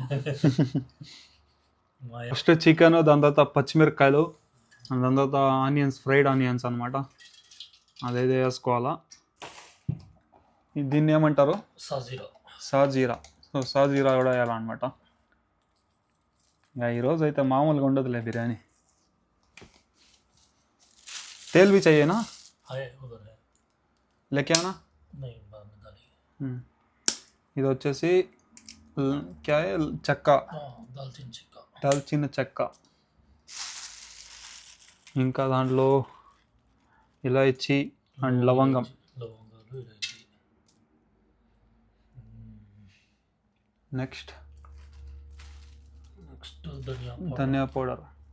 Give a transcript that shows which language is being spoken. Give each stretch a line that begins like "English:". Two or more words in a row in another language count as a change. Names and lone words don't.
Telugu: ఫస్ట్ చికెన్, దాని తర్వాత పచ్చిమిరపకాయలు, దాని తర్వాత ఆనియన్స్,
English: fried onions
Telugu: అనమాట. అదైతే వేసుకోవాలా. దీన్ని ఏమంటారు? సాజీరా. సో సాజీరా కూడా వేయాలన్నమాట. ఇంకా ఈరోజు అయితే మామూలుగా ఉండదులే బిర్యానీ.
Hindi: तेल भी चाहिए ना? उधर है, लेके आना. नहीं बाद में डालेंगे.
Telugu: ఇది వచ్చేసి
Hindi: क्या है,
Telugu: చెక్క, దాల్చిన చెక్క. ఇంకా దాంట్లో ఇలాచి అండ్ లవంగం. నెక్స్ట్ ధనియా పౌడర్.